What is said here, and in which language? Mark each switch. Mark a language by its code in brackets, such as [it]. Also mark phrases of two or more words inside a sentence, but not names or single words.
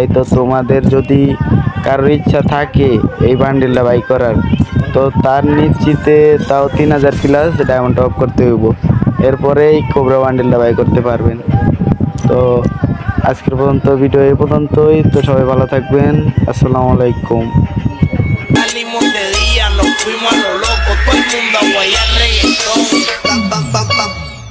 [bn] তো তোমাদের যদি কারোর ইচ্ছা থাকে এই বান্ডিলটা বাই করার, তো তার নিশ্চিতে তাও 3000 [en] plus diamond top [bn] করতে হইব, এরপরে এই কোবরা বান্ডিলটা বাই করতে পারবেন। তো আজকের পর্যন্ত ভিডিও এই পর্যন্তই। তো সবাই ভালো থাকবেন, [ar] السلام عليكم. [es] Salimos de día, nos fuimos a lo loco, todo el mundo a guayar reggaetón. Pam, pam, pam, pam.